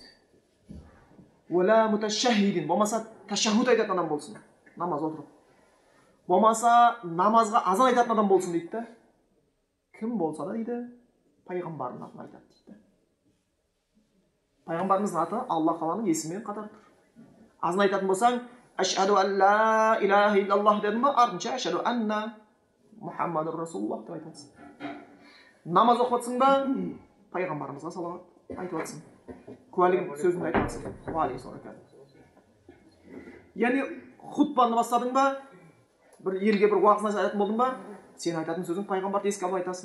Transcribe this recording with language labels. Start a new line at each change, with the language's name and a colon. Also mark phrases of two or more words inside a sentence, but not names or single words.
Arabic: "ولا متشهدين",
Kazakh: болмаса ташаххуд айтатын адам болсын, намаз отырып. Болмаса намазға азан айтатын адам болсын дейді. Кім болса да дейді, пайғамбардың атын айтады дейді. Пайғамбарымыздың аты Алла Тағаланың есімімен қатар тұр. Азан айтатын болсаң,
Arabic: "أشهد أن لا إله إلا الله"
Kazakh: дедің ба, артынша
Arabic: "أشهد أن محمدا رسول الله"
Kazakh: деп айтасың. Намаз оқып жатсың ба, пайғамбарымызға салауат айтып жатсың. Куәлігін сөзіңді айтып жатсың. Яғни хутбаны бастадың ба, бір елге бір уағыз айтатын болдың ба, сен айтатын сөзің пайғамбарды еске алып айтасың.